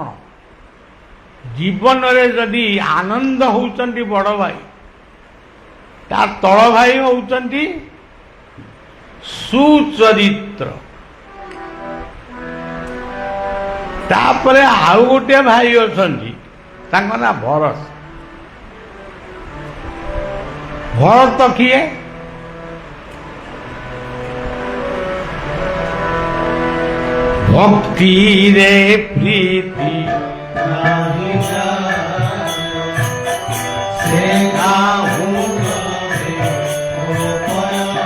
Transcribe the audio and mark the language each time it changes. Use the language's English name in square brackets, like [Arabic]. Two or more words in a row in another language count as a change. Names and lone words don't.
[Odia] ଜୀବନରେ ଯଦି ଆନନ୍ଦ ହେଉଛନ୍ତି ବଡ଼ ଭାଇ, ତା ତଳ ଭାଇ ହେଉଛନ୍ତି ସୁଚରିତ୍ର। ତାପରେ ଆଉ ଗୋଟିଏ ଭାଇ ଅଛନ୍ତି, ତାଙ୍କ ନାଁ ଭରତ। ଭରତ କିଏ? ଭକ୍ତି ରେ ପ୍ରୀତି ନାହିଁ ଯାଏ, ସେ ଗାଉଁ ରେ ଗୋପାଳ।